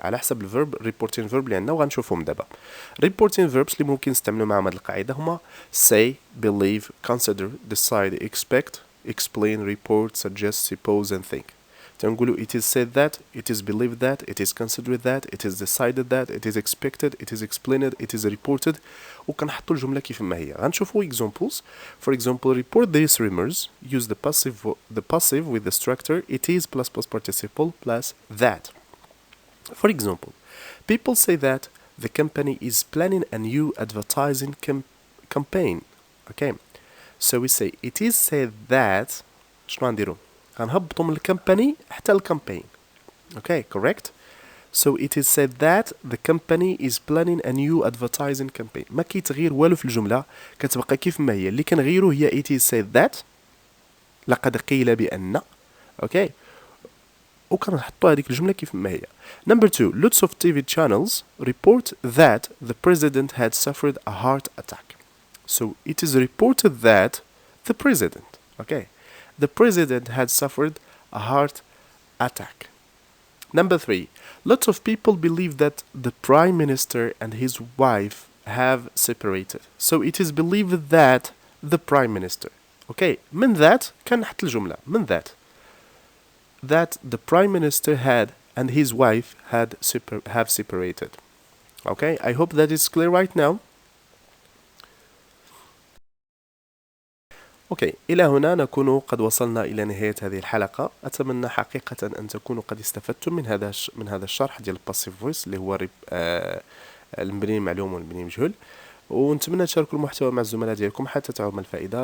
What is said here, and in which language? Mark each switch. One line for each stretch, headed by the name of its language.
Arabic: على حسب الفيرب
English: reporting verb
Arabic: اللي عندنا وغنشوفهم دابا.
English: reporting verbs
Arabic: اللي ممكن نستعملو معهم هاد القاعدة هما
English: say, believe, consider, decide, expect, explain, report, suggest, suppose and think.
Arabic: تنقولو
English: it is said that, it is believed that, it is considered that, it is decided that, it is expected, it is explained, it is reported.
Arabic: وكنحطو الجملة كيف ما هي. غنشوفو
English: examples. For example, report these rumors. Use the passive with the structure it is plus participle plus that. For example, people say that the company is planning a new advertising campaign. Okay. So we say it is said that.
Arabic: شنو غنديرو؟ غنهبطو من الكمباني حتى الكامبين.
English: Okay, correct? So it is said that the company is planning a new advertising campaign.
Arabic: ما كيتغير والو في الجملة كتبقى كيف ما هي. اللي كنغيرو هي
English: it is said that
Arabic: لقد قيل بأن.
English: Okay.
Arabic: وكنحطو هذيك الجملة كيف ما هي.
English: Number 2, lots of TV channels report that the president had suffered a heart attack. So it is reported that the president, okay, the president had suffered a heart attack. Number 3, lots of people believe that the prime minister and his wife have separated. So it is believed that the prime minister. Okay, من that
Arabic: كنحط الجملة من
English: that the prime minister had and his wife have separated. Okay, I hope that is clear right now.
Arabic: اوكي، إلى هنا نكون قد وصلنا إلى نهاية هذه الحلقة. أتمنى حقيقة أن تكونوا قد استفدتم من هذا الشرح ديال الباسيف فويس اللي هو المبني المعلوم والمبني المجهول، ونتمنى تشاركوا المحتوى مع الزملاء ديالكم حتى تعم الفائدة.